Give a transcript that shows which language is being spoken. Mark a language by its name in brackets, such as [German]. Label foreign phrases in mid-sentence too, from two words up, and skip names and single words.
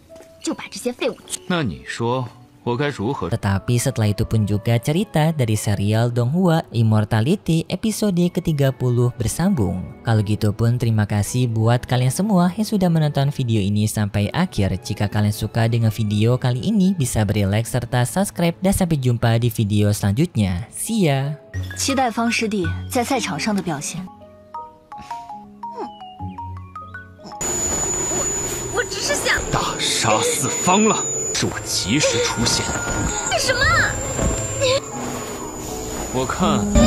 [Indonesian] Tetapi setelah itu pun juga cerita dari serial Donghua Immortality episode ke-30 bersambung. Kalau gitu pun terima kasih buat kalian semua yang sudah menonton video ini sampai akhir. Jika kalian suka dengan video kali ini bisa beri like serta subscribe dan sampai jumpa di video selanjutnya. [English] See ya! [Chinese] 期待方师弟在赛场上的表现。我只是想大杀四方了。是我及时出现。干什么？我看